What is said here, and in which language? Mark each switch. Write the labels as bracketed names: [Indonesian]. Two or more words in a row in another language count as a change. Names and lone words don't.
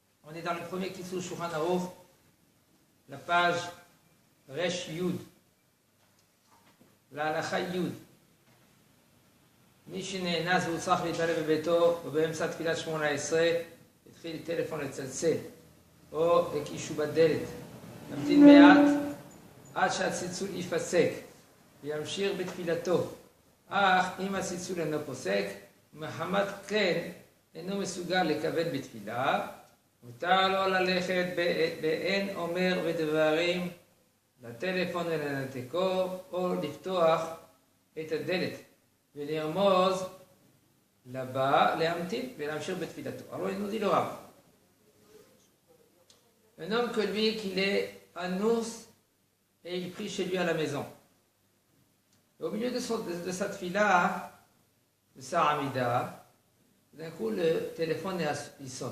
[French] On est dans le premier Kitzur Shulchan Aruch, la page [Hebrew] ריש יוד, [French] la halacha Yud. [Hebrew] מי שנאנס והוא צריך להתערב בביתו ובאמצע תפילת 18 התחיל טלפון לצלצל או הקישו בדלת, נמתין מעט עד שהצלצול ייפסק וימשיך בתפילתו, אך אם הצלצול אינו פוסק ומחמת כן אינו מסוגל לכוון בתפילה, מותר לו ללכת באין אומר ודברים לטלפון ולנתקו או לפתוח את הדלת ולרמוז לבא להמתין ולהמשיך בתפילתו. [French] Alors il nous dit le Rav, un homme que lui qu'il est anous et il prie chez lui à la maison. Et au milieu de sa tfila, de sa amida, d'un coup le téléphone il sonne.